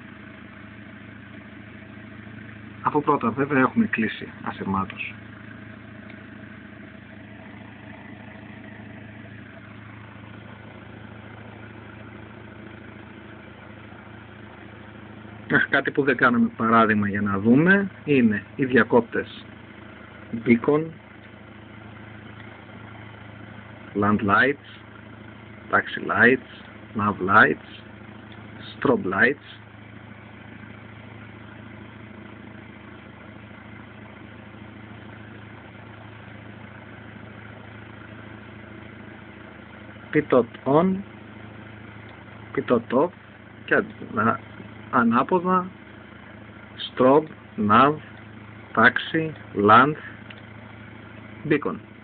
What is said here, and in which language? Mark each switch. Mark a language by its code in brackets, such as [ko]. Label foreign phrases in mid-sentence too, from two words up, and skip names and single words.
[el] Αφού πρώτα βέβαια έχουμε κλείσει ασυρμάτως. Κάτι που δεν κάναμε παράδειγμα για να δούμε είναι οι διακόπτες [en] beacon, land lights, taxi lights, nav lights, strobe lights, pitot on, pitot off [el] και ανάποδα [en] strobe, nav, taxi, land, beacon.